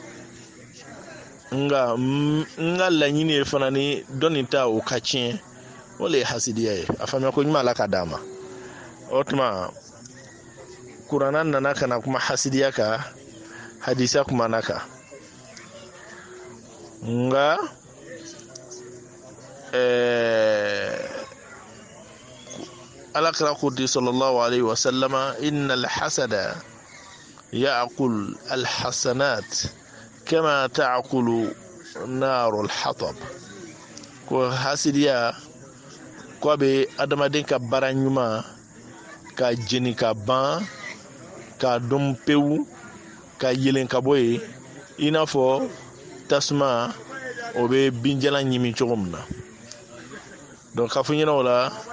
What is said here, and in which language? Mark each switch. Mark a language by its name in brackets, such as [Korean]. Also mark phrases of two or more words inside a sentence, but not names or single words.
[Bambara] nka n ka laɲini ye fana ni dɔ nin ta o ka tiɲɛ o le ye hasidiya ye a faamuya ko ɲuman ala ka d'a ma o tuma kuranna nana ka na kuma hasidiya kan hadisa kumana kan nga alakira ko di [Arabic] صلى الله عليه وسلم إن الحسد يأكل الحسنات كما تأكل النار الحطب [Bambara] ko hasidiya ko be adamaden ka bara ɲuman ka jeni ka ban ka dɔn pewu ka yelen ka bɔ ye i n'a fɔ tasuma o bɛ binjalan ɲimi cogo min na donc k'a fɔ ɲɛna o la